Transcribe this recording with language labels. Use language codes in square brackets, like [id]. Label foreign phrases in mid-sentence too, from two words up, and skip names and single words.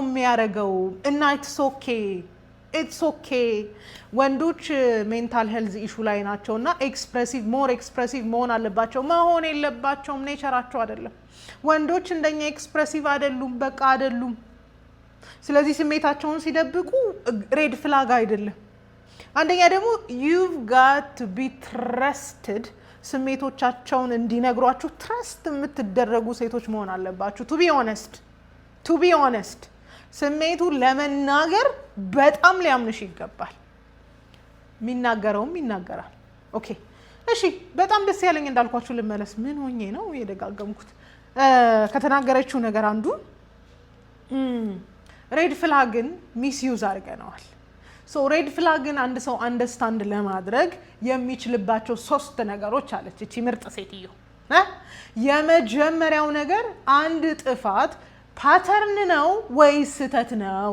[am] የሚያደርገው እና [en] it's okay። [am] ወንዶች [en] mental health issue [am] ላይ ናቸው እና [en] more expressive [am] መሆን አለባቸው። መሆን የለባቸውም፣ ኔቸራቸው አይደለም። ወንዶች እንደኛ ኤክስፕሬሲቭ አይደሉም፣ በቃ አይደሉም። ስለዚህ ስሜታቸውን ሲደብቁ [en] red flag [am] አይደለም። አንደኛ ደግሞ [en] you've got to be trusted። [am] ስሜቶቻቸውን እንዲነግሯችሁ ትረስት የምትደረጉ ሴቶች መሆን አለባችሁ። [en] to be honest [am] ስሜቱን ለመናገር በጣም ሊያምንሽ ይገባል። የሚናገረውም ይናገራል። ኦኬ እሺ፣ በጣም ደስ ያለኝ እንዳልኳችሁ ልመለስ። ምን ሆኜ ነው የደጋገምኩት? ከተናገረችው ነገር አንዱ ሬድ ፍላግን ሚስዩዝ አድርገነዋል። ሬድ ፍላግን አንድ ሰው አንደርስታንድ ለማድረግ የሚችልባቸው 3 ነገሮች አለች እቺ ምርጥ ሴትዮ። የመጀመሪያው ነገር አንድ ጥፋት ፓተርን ነው ወይስ ስህተት ነው?